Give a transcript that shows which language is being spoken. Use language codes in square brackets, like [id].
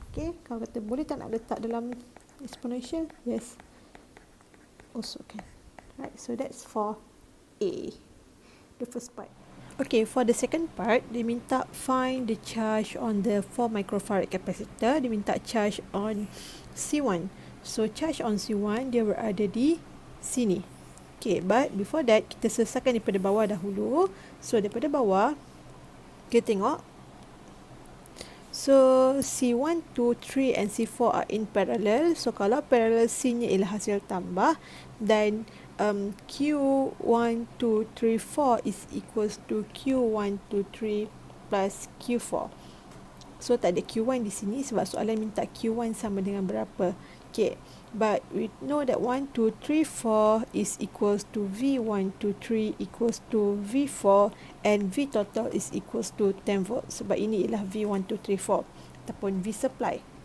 [ms] Okay, kalau kata boleh tak nak letak dalam exponential? [en] Yes, also can. Right, so that's for A, the first part. Okay, for the second part, [ms] dia minta [en] find the charge on the 4 microfarad capacitor. [ms] Dia minta [en] charge on C1. So, charge on C1, [ms] dia berada di sini. [en] Okay, but before that, [ms] kita selesaikan daripada bawah dahulu. So, daripada bawah, kita tengok. [en] So, C1, 2, 3 and C4 are in parallel. [ms] So, kalau parallel C-nya ialah hasil tambah. [en] Dan Q1, 2, 3, 4 is equals to Q1, 2, 3 plus Q4. [ms] So tak ada Q1 di sini sebab soalan minta Q1 sama dengan berapa. [en] Okay, but we know that 1, 2, 3, 4 is equals to V1, 2, 3 equals to V4 and V total is equals to 10 volt. [ms] Sebab ini ialah V1, 2, 3, 4 ataupun V supply.